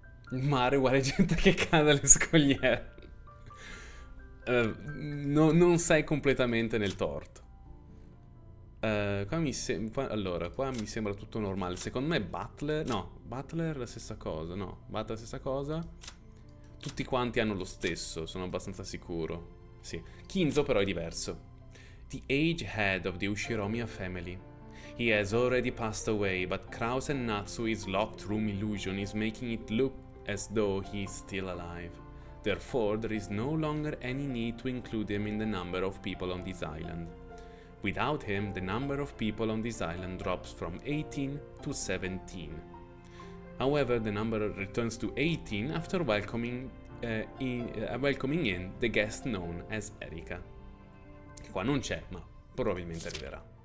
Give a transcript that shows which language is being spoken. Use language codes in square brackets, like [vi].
[it] Il mare uguale gente che cade dalle scogliere. Non sei completamente nel torto. Allora, qua mi sembra tutto normale. Secondo me Butler... No, Butler è la stessa cosa. No, Butler è la stessa cosa. Tutti quanti hanno lo stesso, sono abbastanza sicuro. Sì. Kinzo però è diverso. [en] The aged head of the Ushiromiya family. He has already passed away, but Krause and Natsui's locked room illusion is making it look as though he is still alive. Therefore, there is no longer any need to include him in the number of people on this island. Without him, the number of people on this island drops from 18 to 17. However, the number returns to 18 after welcoming in the guest known as Erika. [it] Qua non c'è, ma probabilmente arriverà.